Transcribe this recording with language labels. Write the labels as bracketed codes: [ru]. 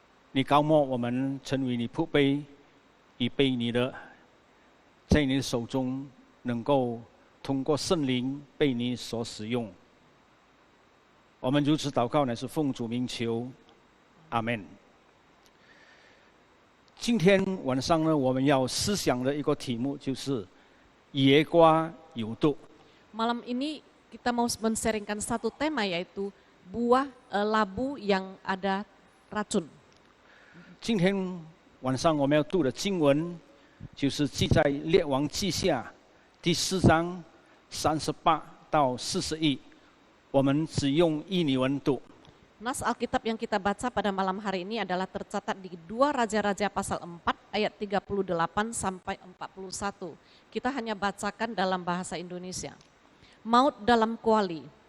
[zh] 你高莫我们成为你仆卑，以备你的，在你的手中能够通过圣灵被你所使用。我们如此祷告，乃是奉主名求，阿们。今天晚上呢，我们要思想的一个题目就是野瓜有毒。 [id] Malam ini kita mau men-sharingkan satu tema yaitu buah labu yang ada racun. [zh] 今天晚上我们要读的经文，就是记在列王记下第4章38到41。我们只用印尼文读。 [id] Nas Alkitab yang kita baca pada malam hari ini adalah tercatat di 2 Raja-Raja pasal 4 ayat 38 sampai 41. Kita hanya bacakan dalam bahasa Indonesia. Maut dalam kuali.